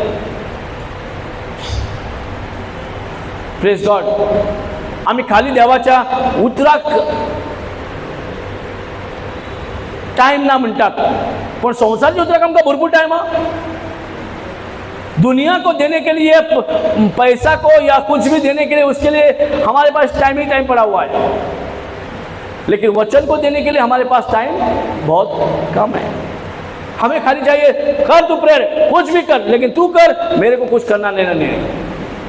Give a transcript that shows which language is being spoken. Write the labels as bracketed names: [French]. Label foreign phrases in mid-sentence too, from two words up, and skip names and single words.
[English] Praise God. [Konkani] आमी खाली देवाच्या उतराक टाइम ना म्हणटात, पण संवसाराच्या उतराक आमकां भरपूर टायम हा। [Hindi] दुनिया को देने के लिए, पैसा को या कुछ भी देने के लिए, उसके लिए हमारे पास टाइम ही टाइम पड़ा हुआ है। लेकिन वचन को देने के लिए हमारे पास टाइम बहुत कम है। हमें खाली चाहिए कर तू प्रेयर, कुछ भी कर, लेकिन तू कर, मेरे को कुछ करना लेना नहीं है।